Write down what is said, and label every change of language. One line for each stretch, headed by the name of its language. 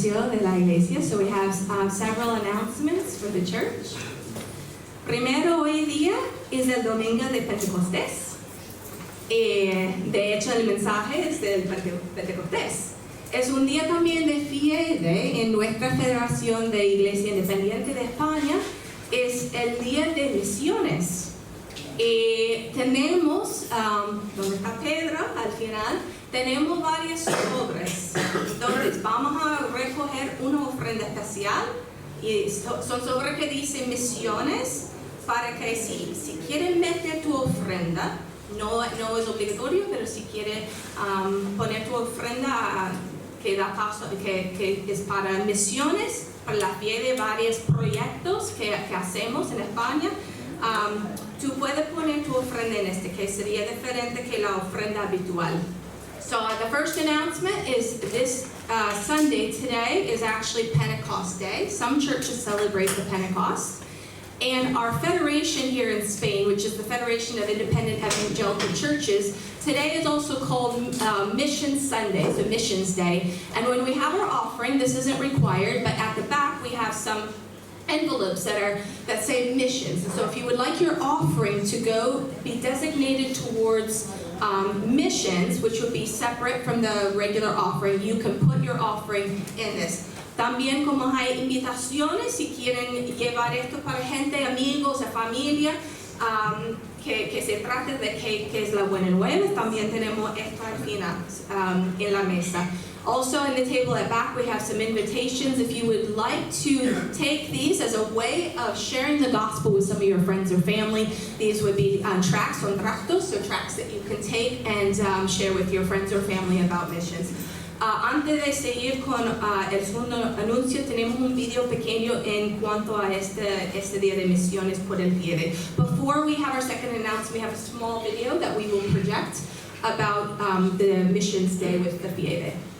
Spanish: De la iglesia,
English: so we have several announcements for the church.
Spanish: Primero, hoy día es el domingo de Pentecostés. De hecho, el mensaje es del Pentecostés. Es un día también de fiesta en nuestra Federación de Iglesia Independiente de España. Es el día de misiones. Tenemos, donde está Pedro al final, tenemos varias sobres. Entonces vamos a recoger una ofrenda especial y son sobres que dicen misiones, para que si quieren meter tu ofrenda, no es obligatorio, pero si quieren poner tu ofrenda que da paso, que es para misiones, para la fe de varios proyectos que hacemos en España, tú puedes poner tu ofrenda en que sería diferente que la ofrenda habitual.
English: So the first announcement is this Sunday today is actually Pentecost Day. Some churches celebrate the Pentecost. And our federation here in Spain, which is the Federation of Independent Evangelical Churches, today is also called Mission Sunday, so Missions Day. And when we have our offering, this isn't required, but at the back we have some envelopes that say missions. And so if you would like your offering to be designated towards missions, which would be separate from the regular offering. You can put your offering in this.
Spanish: También como hay invitaciones, si quieren llevar esto para gente, amigos, familia, que se trate de que es la buena nueva, también tenemos esto al final en la mesa.
English: Also in the table at back we have some invitations if you would like to take these as a way of sharing the gospel with some of your friends or family. These would be tracts on tractos, so tracts that you can take and share with your friends or family about missions.
Spanish: Antes de seguir con el segundo anuncio, tenemos un video pequeño en cuanto a este día de misiones por el Piede.
English: Before we have our second announcement, we have a small video that we will project about the Missions Day with the Piede.